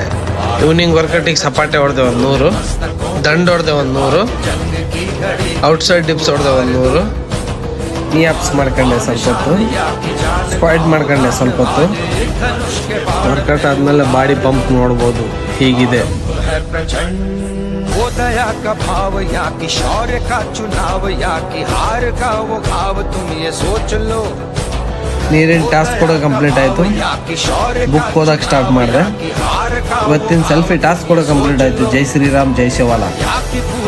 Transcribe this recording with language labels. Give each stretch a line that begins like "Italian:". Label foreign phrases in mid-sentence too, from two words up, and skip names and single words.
English: evening workout
Kannada: ಸಪಾಟೆ ಹೊಡೆದೆ ಒಂದು 100, ದಂಡ್ ಹೊಡೆದೆ ಒಂದು 100,
English: outside dips
Kannada: ಹೊಡೆದೆ ಒಂದು 100,
English: knee ups
Kannada: ಮಾಡ್ಕೊಂಡೆ ಸ್ವಲ್ಪ ಹೊತ್ತು, ಸ್ಕ್ವಾಟ್ ಮಾಡ್ಕೊಂಡೆ ಸ್ವಲ್ಪ ಹೊತ್ತು. ವರ್ಕೌಟ್ ಆದಮೇಲೆ
English: body pump
Kannada: ನೋಡ್ಬೋದು ಹೀಗಿದೆ.
Hindi: दया का भाव या कि शौर्य का चुनाव या कि हार का वो भाव तुम ये सोच लो.
Kannada: ನೀರಿನ ಟಾಸ್ಕ್ ಕೂಡ ಕಂಪ್ಲೀಟ್ ಆಯಿತು. ಬುಕ್ ಓದಕ್ಕೆ ಸ್ಟಾರ್ಟ್ ಮಾಡಿದೆ. ಇವತ್ತಿನ
English: selfie task
Kannada: ಕೂಡ ಕಂಪ್ಲೀಟ್ ಆಯಿತು. ಜೈ ಶ್ರೀರಾಮ್ ಜೈ ಶಿವಾಲ.